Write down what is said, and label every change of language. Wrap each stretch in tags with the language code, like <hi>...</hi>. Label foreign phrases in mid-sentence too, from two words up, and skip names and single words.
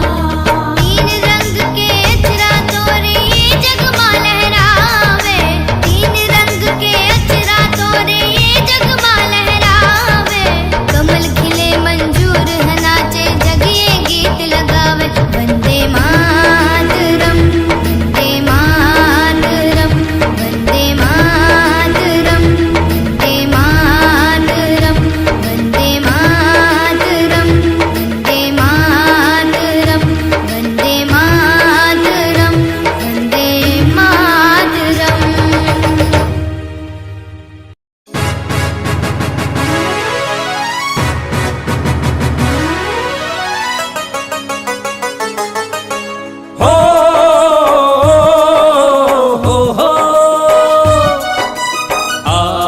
<bho>तीन रंग के अचरा तोरे ये जग मां लहरावे। तीन रंग के अचरा तोरे ये जग मां लहरावे। कमल खिले मंजूर है नाचे जग ये गीत लगावे।</bho> <sa>वंदे मातरम वंदे मातरम वंदे मातरम वंदे मातरम वंदे मातरम वंदे मातरम वंदे मातरम वंदे मातरम। हो आ</sa>